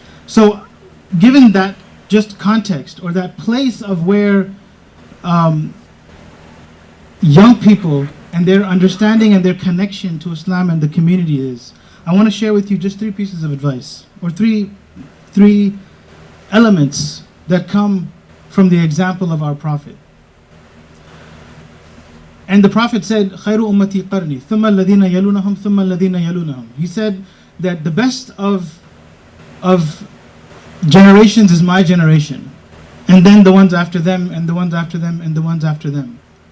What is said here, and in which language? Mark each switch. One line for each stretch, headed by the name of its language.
English: So given that just context, or that place of where young people and their understanding and their connection to Islam and the community is, I want to share with you just 3 pieces of advice, or three elements that come from the example of our Prophet. And the Prophet said,
Arabic: خَيْرُ أُمَّتِي قَرْنِي ثُمَّ الَّذِينَ يَلُونَهُمْ ثُمَّ الَّذِينَ يَلُونَهُمْ.
English: He said that the best of generations is my generation, and then the ones after them, and the ones after them, and the ones after them.